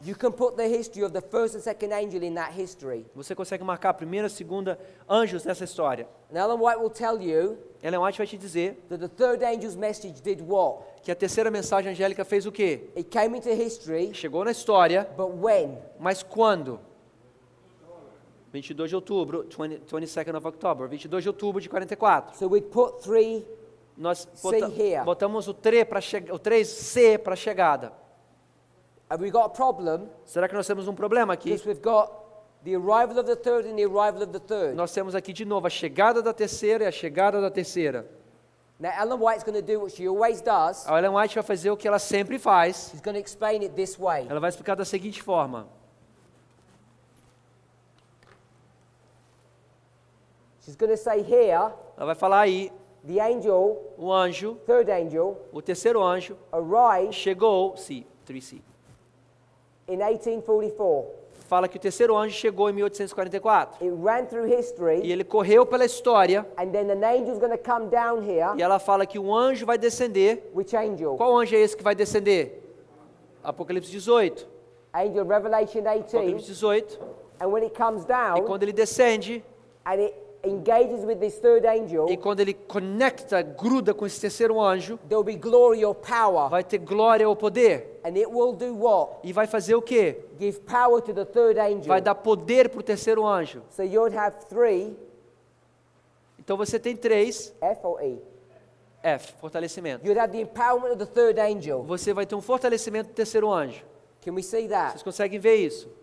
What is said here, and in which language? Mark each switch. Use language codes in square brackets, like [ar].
[en] you can put the history of the first and second angel in that history. [pt] Você consegue marcar a primeira e segunda anjos nessa história. [en] And Ellen White will tell you [pt] Ellen White vai te dizer [en] that the third angel's message did what? [pt] que a terceira mensagem angélica fez o quê? [en] It came into history, [pt] Chegou na história, [en] but when? [pt] mas quando? 22 de outubro, [en] 22nd of October, [pt] 22 de outubro de 44. [en] So we'd put three, [pt] Nós [en] Say here. [pt] botamos o 3C para chegada. [en] have we got a problem? [pt] Será que nós temos um problema aqui? [en] Because we've got the arrival of the third and the arrival of the third. [pt] Nós temos aqui de novo a chegada da terceira e a chegada da terceira. [en] Now Ellen White's going to do what she always does. [pt] A Ellen White vai fazer o que ela sempre faz. [en] She's going to explain it this way. [pt] Ela vai explicar da seguinte forma. [en] She's going to say here, [pt] Ela vai falar aí, [en] the angel, [pt] o anjo, [en] third angel, [pt] o terceiro anjo, [en] arrived [pt] chegou, 3C. [en] in 1844. [pt] Fala que o terceiro anjo chegou em 1844. [en] It ran through [pt] E [en] history, [pt] ele correu pela história. [en] and then an angel's going to come down here. [pt] E ela fala que um anjo vai descender. [en] Which angel? [pt] Qual anjo é esse que vai descender? Apocalipse 18. [en] Angel of Revelation 18. [pt] Apocalipse 18. [en] And when it comes [pt] E [en] down, [pt] quando ele descende, [en] and it engages with this third angel, [pt] e quando ele conecta, gruda com esse terceiro anjo, [en] there will be glory or power. [pt] vai ter glória ou poder. [en] And it will do what? [pt] E vai fazer o quê? [en] Give power to the third angel. [pt] Vai dar poder para o terceiro anjo. [en] So you'd have three, [pt] Então você tem 3, [en] F or E. [pt] F, fortalecimento. [en] You'd have the empowerment of the third angel. [pt] Você vai ter um fortalecimento do terceiro anjo. [en] Can we see that? [pt] Vocês conseguem ver isso?